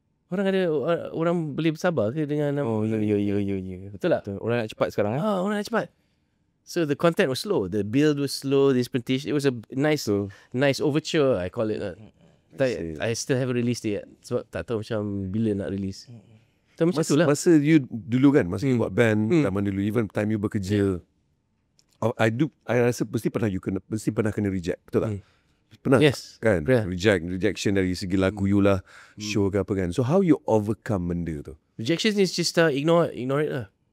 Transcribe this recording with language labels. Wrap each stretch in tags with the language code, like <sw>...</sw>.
<ms>Orang boleh bersabar ke dengan Ya. Betul tak? Orang nak cepat sekarang orang nak cepat.</ms> <en>So the content was slow. The build was slow. The instrumentation, it was a nice overture, I call it. I still haven't released it yet.</en> <ms>Sebab tak tahu macam bila nak release. Macam tu lah. Masa you dulu kan, masa you buat band, zaman dulu, even time you bekerja, I rasa mesti pernah kena reject, betul tak? Pernah?</ms> <en>Yes.</en> <ms>Kan? Rejection dari segi lagu you lah, show ke apa kan.</ms> <en>So how you overcome</en> <ms>benda tu?</ms> <en>Rejection is just ignore it lah.</en>